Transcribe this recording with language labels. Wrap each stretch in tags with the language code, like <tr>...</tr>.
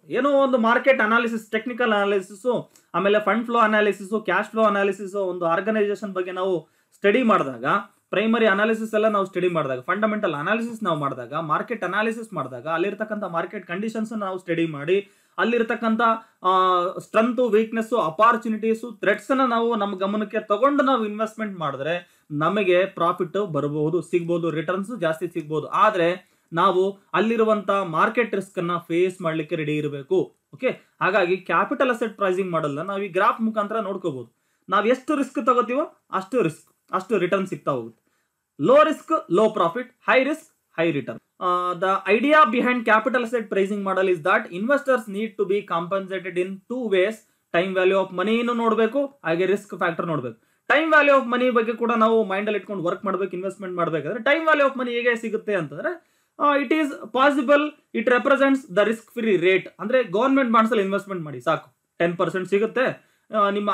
<kn>ಏನೋ ಒಂದು market analysis, technical analysis, ಆಮೇಲೆ fund flow analysis, cash flow analysis, ಒಂದು ಆರ್ಗನೈಸೇಷನ್ ಬಗ್ಗೆ ನಾವು ಸ್ಟಡಿ ಮಾಡಿದಾಗ, ಪ್ರೈಮರಿ ಅನಾಲಿಸಿಸ್ ಎಲ್ಲ ನಾವು ಸ್ಟಡಿ ಮಾಡಿದಾಗ, ಫಂಡಮೆಂಟಲ್ ಅನಾಲಿಸಿಸ್ ನಾವು ಮಾಡಿದಾಗ, ಮಾರ್ಕೆಟ್ ಅನಾಲಿಸಿಸ್ ಮಾಡಿದಾಗ, ಅಲ್ಲಿರ್ತಕ್ಕಂಥ ಮಾರ್ಕೆಟ್ ಕಂಡೀಷನ್ಸ್ ನಾವು ಸ್ಟಡಿ ಮಾಡಿ, ಅಲ್ಲಿರ್ತಕ್ಕಂಥ ಸ್ಟ್ರೆಂತ್, ವೀಕ್ನೆಸ್, ಅಪಾರ್ಚುನಿಟೀಸು, ಥ್ರೆಟ್ಸ್ ಅನ್ನ ನಾವು ನಮ್ಮ ಗಮನಕ್ಕೆ ತಗೊಂಡು ನಾವು ಇನ್ವೆಸ್ಟ್ಮೆಂಟ್ ಮಾಡಿದ್ರೆ ನಮಗೆ ಪ್ರಾಫಿಟ್ ಬರಬಹುದು, ಸಿಗ್ಬಹುದು, ರಿಟರ್ನ್ಸ್ ಜಾಸ್ತಿ ಸಿಗ್ಬಹುದು. ಆದ್ರೆ ನಾವು ಅಲ್ಲಿರುವಂತ ಮಾರ್ಕೆಟ್ ರಿಸ್ಕ್ ಅನ್ನ ಫೇಸ್ ಮಾಡ್ಲಿಕ್ಕೆ ರೆಡಿ ಇರಬೇಕು. ಓಕೆ, ಹಾಗಾಗಿ ಕ್ಯಾಪಿಟಲ್ ಅಸೆಟ್ ಪ್ರೈಸಿಂಗ್ ಮಾಡಲ್ಲ ನಾವು ಈ ಗ್ರಾಫ್ ಮುಖಾಂತರ ನೋಡ್ಕೋಬಹುದು. ನಾವು ಎಷ್ಟು ರಿಸ್ಕ್ ತಗೋತೀವೋ ಅಷ್ಟು ರಿಟರ್ನ್ ಸಿಗ್ತಾ ಹೋಗುತ್ತೆ.</kn> <en>Low risk low profit, high risk high return. The idea behind capital asset pricing model is that investors need to be compensated in two ways.</en> <kn>Time value of money ನೋಡಬೇಕು, ಹಾಗೆ risk factor ನೋಡಬೇಕು. Time value of money ಬಗ್ಗೆ ಕೂಡ ನಾವು mind ಅಲ್ಲಿ ಇಟ್ಕೊಂಡು work ಮಾಡಬೇಕು. Investment ಮಾಡಬೇಕಾದ್ರೆ ಟೈಮ್ ವ್ಯಾಲ್ಯೂ ಆಫ್ ಮನಿ ಹೇಗೆ ಸಿಗುತ್ತೆ ಅಂತಂದ್ರೆ,</kn> <en>It is possible, it represents the risk free rate.</en> <kn>ಅಂದ್ರೆ ಗವರ್ಮೆಂಟ್ ಬಾಂಡ್ಸ್ ಅಲ್ಲಿ ಇನ್ವೆಸ್ಟ್ಮೆಂಟ್ ಮಾಡಿ ಸಾಕು, 10% ಸಿಗುತ್ತೆ ನಿಮ್ಮ.</kn>